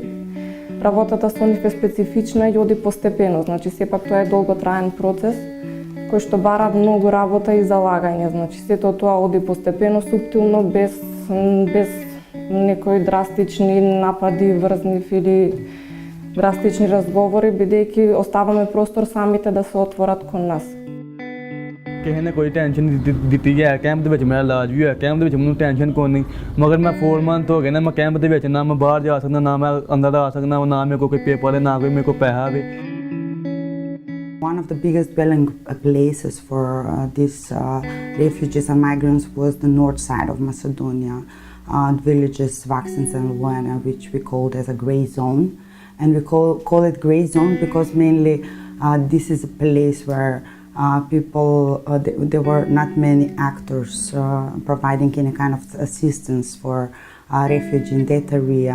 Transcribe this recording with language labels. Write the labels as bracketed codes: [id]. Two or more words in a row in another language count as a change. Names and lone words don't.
[mk] Работата со нив е специфична и оди постепено, значи сепак тоа е долготраен процес кој што бара многу работа и залагање, значи сето тоа оди постепено, суптилно, без некои драстични напади, врзнив или драстични разговори, бидејќи оставаме простор самите да се отворат кон нас. [pa] ਕਿਸੇ ਨੇ ਕੋਈ ਟੈਨਸ਼ਨ ਨਹੀਂ ਦਿੱਤੀ ਹੈ ਕੈਂਪ ਦੇ ਵਿੱਚ ਮੇਰਾ ਇਲਾਜ ਵੀ ਹੋਇਆ ਕੈਂਪ ਦੇ ਵਿੱਚ ਮੈਨੂੰ ਟੈਨਸ਼ਨ ਕੋਈ ਨਹੀਂ ਮਗਰ ਮੈਂ 4 ਮੰਥ ਹੋ ਗਏ ਨਾ ਮੈਂ ਕੈਂਪ ਦੇ ਵਿੱਚ ਨਾ ਮੈਂ ਬਾਹਰ ਜਾ ਸਕਦਾ ਨਾ ਮੈਂ ਅੰਦਰ ਆ ਸਕਦਾ ਨਾ ਮੇਰੇ ਕੋਲ ਕੋਈ ਪੇਪਰ ਹੈ ਨਾ ਕੋਈ ਮੇਰੇ ਕੋਲ ਪੈਸਾ ਹੈ [en] One of the biggest dwelling places for these refugees and migrants was the north side of Macedonia, villages Vaksins and Luena, which we called as a grey zone. And we call it grey zone because mainly this is a place where people, there were not many actors providing any kind of assistance for refugees in that area.